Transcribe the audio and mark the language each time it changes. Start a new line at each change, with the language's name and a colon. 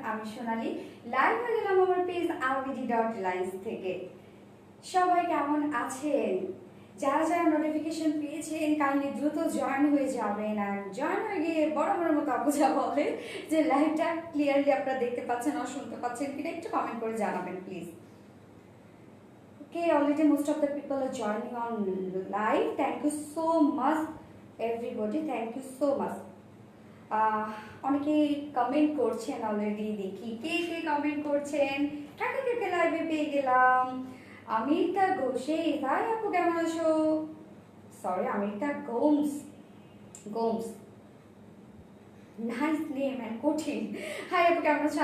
Bangla: আমি সোনালী, লাইভ হয়ে গেলাম আমার পেজ rvd.lines থেকে। সবাই কেমন আছেন? যারা যারা নোটিফিকেশন পেয়েছেন কাইন্ডলি দ্রুত জয়েন হয়ে যাবেন, আর জয়েন হয়ে গিয়ে বড় মতো আপুজা বলে যে লাইভটা ক্লিয়ারলি আপনারা দেখতে পাচ্ছেন আর শুনতে পাচ্ছেন কিনা একটু কমেন্ট করে জানাবেন please.
English: Okay, already most of the people are joining on live. Thank you so much, everybody. Thank you so much.
Bangla: অনেকে কমেন্ট করছেন অলরেডি, দেখি কে কে কমেন্ট করছেন। কাকে লাইভে পেয়ে গেলাম। অমিতা ঘোষে, হাই আপু কেমন আছো? Sorry, Amita Gomes. Gomes, nice name and কঠিন। হাই আপু কেমন আছো?